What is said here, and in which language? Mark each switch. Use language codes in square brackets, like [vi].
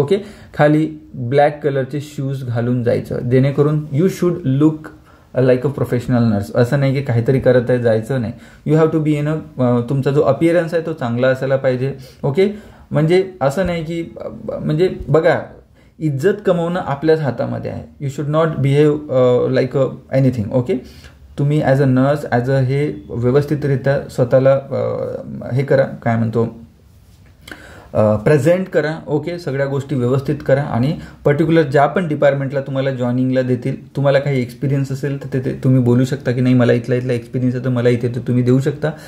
[mr] Okay, खाली black कलरचे shoes घालून जायचं, जेणेकरून [en] You should look like a professional nurse. [mr] असं नाही की काहीतरी करत आहे, जायचं नाही. [en] you have to be in [mr] तुमचा जो अपिअरन्स आहे तो चांगला असायला पाहिजे. ओके, म्हणजे असं नाही की म्हणजे बघा, इज्जत कमवणं आपल्याच हातामध्ये आहे. [en] You should not behave like anything. [mr] Okay, तुम्ही [en] as a nurse [mr] हे व्यवस्थितरित्या स्वतःला हे करा, काय म्हणतो, प्रेझेंट करा. ओके, सगळ्या गोष्टी व्यवस्थित करा. आणि पर्टिक्युलर ज्या पण डिपार्टमेंटला तुम्हाला जॉईनिंगला देतील, तुम्हाला काही एक्सपिरियन्स असेल तर ते तुम्ही बोलू शकता की नाही मला इथला एक्सपिरियन्स आहे तर मला इथे तर तुम्ही देऊ शकता.